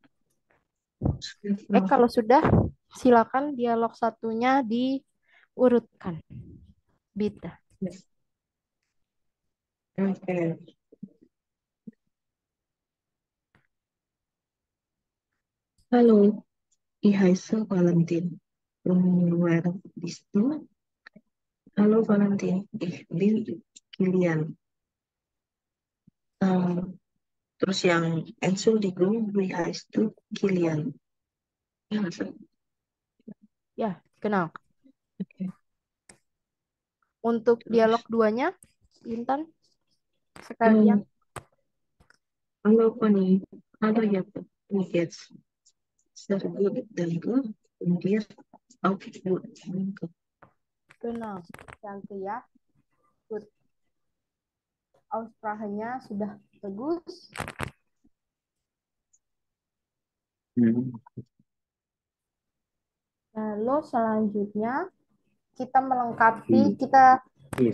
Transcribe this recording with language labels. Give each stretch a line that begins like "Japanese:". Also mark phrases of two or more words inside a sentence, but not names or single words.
Indonesian: Kalau sudah, silakan dialog 1-nya diurutkan.
German: Bita. Oke. Hallo, ich heiße Valentin. Und wer bist du? Hallo Valentin, ich bin Kilian. Ähm,
Indonesian: Terus yang
German: Entschuldigung, wie heißt du? Kilian. Ja, so.
Indonesian: Ya, genau. Oke. Untuk Terus, dialog duanya, Intan, sekalian.
German: hallo Conny. Hallo Jakob. Wie geht's? Sehr gut, danke. Und dir auch gut, danke.
Indonesian: Genau, danke ya. Good. Aussprachenya sudah bagus. Lalu selanjutnya kita melengkapi, kita Yes.